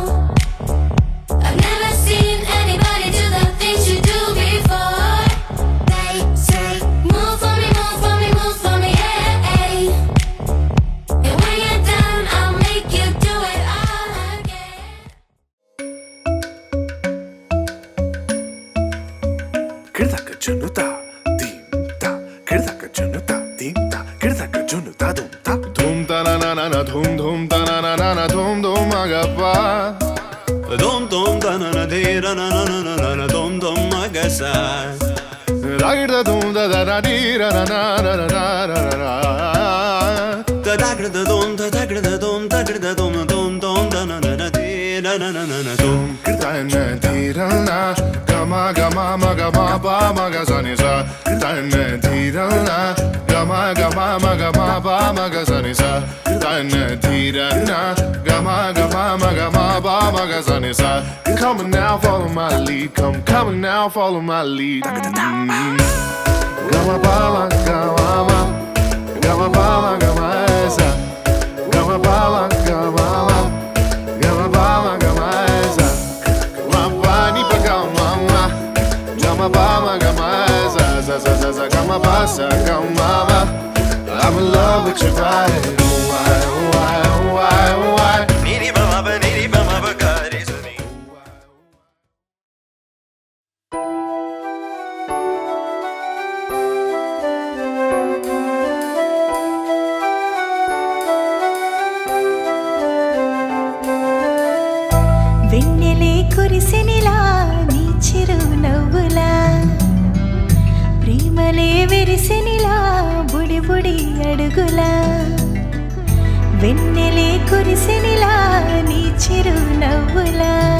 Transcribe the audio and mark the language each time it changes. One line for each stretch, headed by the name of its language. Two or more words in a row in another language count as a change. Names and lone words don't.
English: I've never seen anybody do the things you do before. They say, move for me, move for me, move for me, yeah. And when you're done, I'll make you do it all again. Kirdaka junuta, dimta. Kirdaka junuta, dimta. Kirdaka junuta, dumta. Dum ta na na na na, dum ta na na na na, dum agappa. Dum dum da na na de ra na na na na na dum agasa. Ragda dum da da da di ra na na na na na na na. Da da gra da dum da da gra da dum da gra da dum da na na na de ra na na na na dum. Kirta na di ra na, gama gama ma gama ba ma ga sa ni sa. Kirta na di ra na, gama gama ma gama ba ma ga sa ni sa. Kirta na di ra na, gama gama ma gama ba ma ga sa ni sa. Come on now, follow my lead. Come on now, follow my lead. Gama ba ma gama ma, gama ba ma gama sa. Gama ba ma gama ma, gama ba ma gama sa. Gama ni pa gama ma, gama ba ma gama sa sa gama ba sa gama ma. I'm in love with your body. Why, why, why, why? Niri ba ma ba ga re sa ni.
Telugu: వెన్నెలే కురిసెనిలా నీ చిరు నవ్వులా ప్రేమలే విరిసెనిలా బుడి బుడి అడుగులా వెన్నెలే కురిసెనిలా నీ చిరు నవ్వులా